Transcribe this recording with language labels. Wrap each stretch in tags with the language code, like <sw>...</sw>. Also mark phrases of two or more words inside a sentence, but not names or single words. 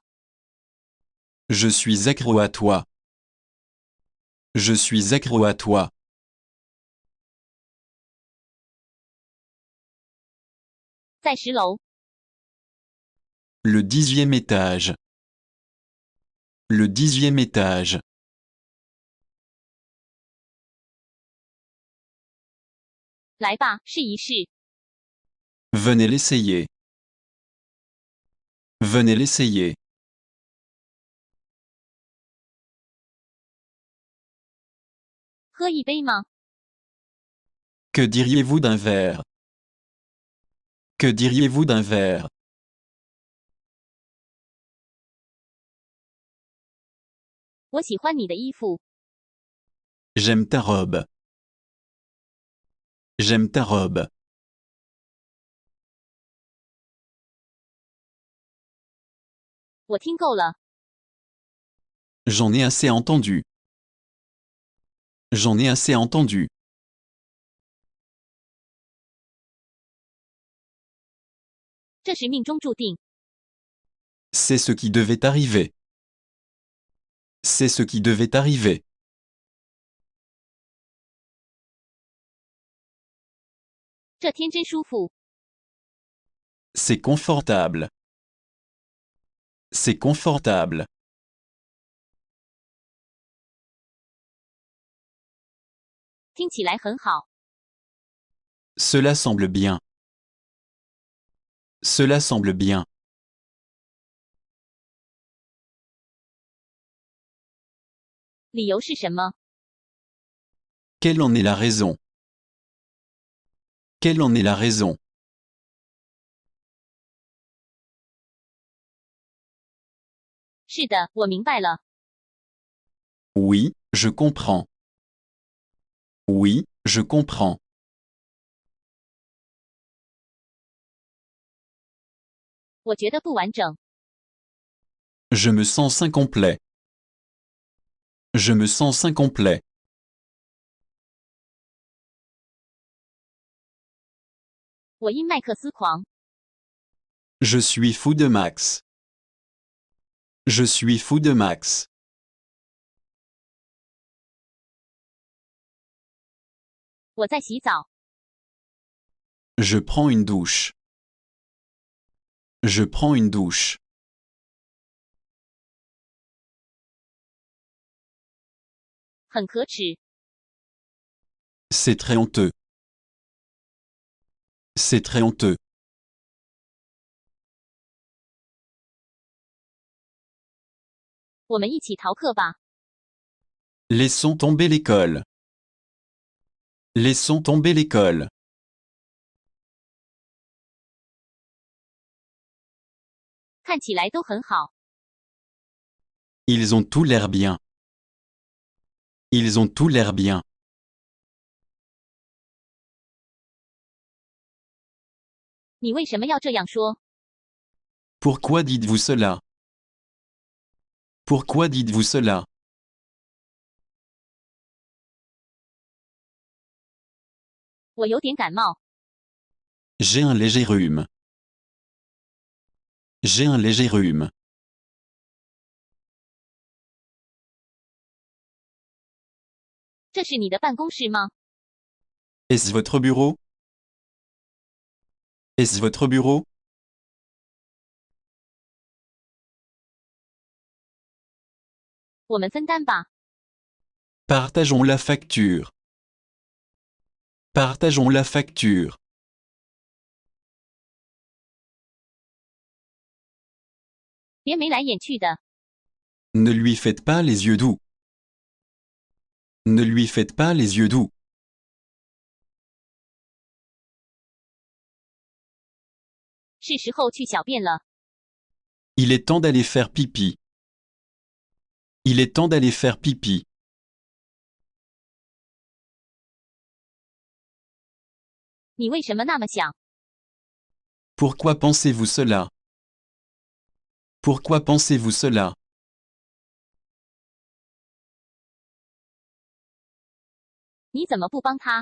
<fr>Je suis accro à toi. Je suis accro à toi.</fr> <zh>在10楼，</zh> <fr>Le 10e étage. Le 10e étage.</fr> <zh>来吧，试一试，</zh> <fr>Venez l'essayer. Venez l'essayer.</fr> <zh>喝一杯吗？</zh> <fr>Que diriez-vous d'un verre? Que diriez-vous d'un verre?</fr> <zh>我喜欢你的衣服，</zh> <fr>J'aime ta robe. J'aime ta robe.</fr> <zh>我听够了，</zh> <fr>J'en ai assez entendu. J'en ai assez entendu.</fr> <zh>这是命中注定，</zh> <fr>C'est ce qui devait arriver. C'est ce qui devait arriver.</fr> <zh>这天真舒服。</zh> <fr>C'est confortable. C'est confortable.</fr> <zh>听起来很好。</zh> <fr>Cela semble bien. Cela semble bien.</fr> <zh>理由是什么？</zh> <fr>Quelle en est la raison? Quelle en est la raison?</fr> <zh>是的，我明白了。</zh> <fr>Oui, je comprends. Oui, je comprends.</fr> <zh>我觉得不完整。</zh> <fr>Je me sens incomplet. Je me sens incomplet.</fr> <zh>我因麦克斯狂。</zh> <fr>Je suis fou de Max. Je suis fou de Max.</fr> <zh>我在洗澡。</zh> <fr>Je prends une douche. Je prends une douche.</fr> <zh>很可耻。</zh> <fr>C'est très honteux. C'est très honteux.</fr> <zh>我们一起逃课吧。</zh> <fr>Laissons tomber l'école. Laissons tomber l'école.</fr> <zh>看起来都很好。</zh> <fr>Ils ont tout l'air bien. Ils ont tout l'air bien.</fr> <zh>你为什么要这样说？</zh> <fr>Pourquoi dites-vous cela? Pourquoi dites-vous cela?</fr> <zh>我有点感冒。</zh> <fr>J'ai un léger rhume. J'ai un léger rhume.</fr> <zh>这是你的办公室吗？</zh> <fr>Est-ce votre bureau? Est-ce votre bureau?</fr> <zh>我们分担吧。</zh> <fr>Partageons la facture. Partageons la facture.</fr> <zh>别眉来眼去的。</zh> <fr>Ne lui faites pas les yeux doux. Ne lui faites pas les yeux doux.</fr> <zh>是时候去小便了。</zh> <fr>Il est temps d'aller faire pipi. Il est temps d'aller faire pipi.</fr> <zh>你为什么那么想？</zh> <fr>Pourquoi pensez-vous cela? Pourquoi pensez-vous cela?</fr> <zh>你怎么不帮他？</zh>